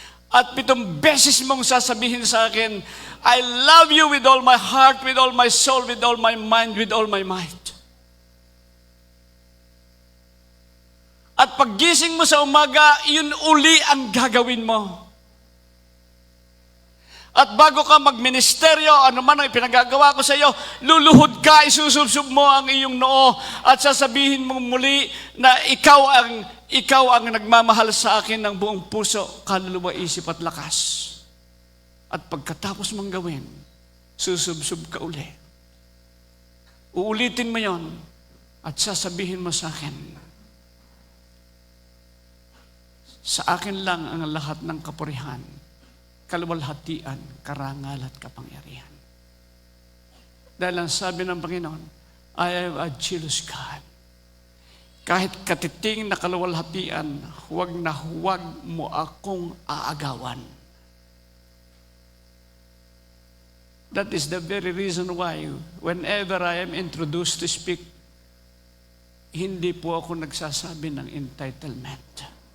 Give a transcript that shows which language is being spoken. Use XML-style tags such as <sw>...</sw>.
<tl>At 7 beses mong sasabihin sa akin,</tl> <en>I love you with all my heart, with all my soul, with all my mind, with all my might.</en> <tl>At paggising mo sa umaga, yun uli ang gagawin mo. At bago ka magministeryo, ano man ang ipinagagawa ko sa iyo, luluhod ka, isusubsub mo ang iyong noo at sasabihin mo muli na ikaw ang nagmamahal sa akin ng buong puso, kaluluwa, isip at lakas. At pagkatapos mong gawin, susubsub ka uli. Uulitin mo yon at sasabihin mo sa akin, sa akin lang ang lahat ng kapurihan, kaluwalhatian, karangal at kapangyarihan. Dahil ang sabi ng Panginoon,</tl> <en>I am a jealous God.</en> <tl>Kahit katiting na kaluwalhatian, huwag na huwag mo akong aagawan.</tl> <en>That is the very reason why whenever I am introduced to speak</en> <tl>hindi po ako nagsasabi ng entitlement.</tl>